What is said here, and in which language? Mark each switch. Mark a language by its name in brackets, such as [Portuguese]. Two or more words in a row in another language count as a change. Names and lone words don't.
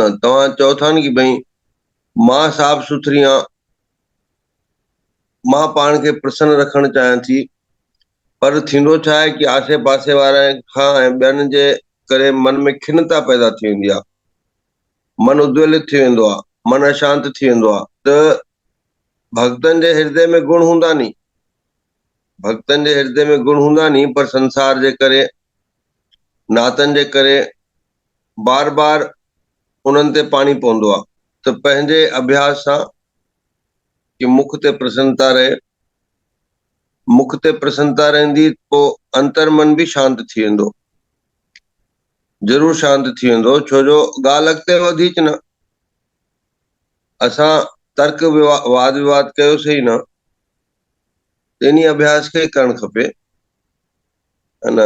[Sindhi] तव्हां चओ था न कि भई मां साफ़ सुथरी आहियां, मां पाण खे प्रसन्न रखणु चाहियां थी, पर थींदो छा आहे कि आसे पासे वारनि खां ऐं ॿियनि जे करे मन में खिन्नता पैदा थी वेंदी आहे, मन उद्वेलित थी वेंदो आहे, मन अशांत थी वेंदो आहे। त भक्तनि जे हृदय में गुण हूंदा नी, भक्तनि जे हृदय में गुण हूंदा नी, पर संसार जे करे, नातनि जे करे बार बार उन्हनि ते पाणी पवंदो आहे। त पंहिंजे अभ्यास सां कि मुख ते प्रसन्नता रहे, मुख ते प्रसन्नता रहंदी, पोइ अंतर मन बि शांत थी वेंदो, ज़रूर शांत थी वेंदो। छो जो ॻाल्हि अॻिते वधीच न, असां तर्क वाद विवाद कयोसीं न, इन अभ्यास खे करणु खपे, है न।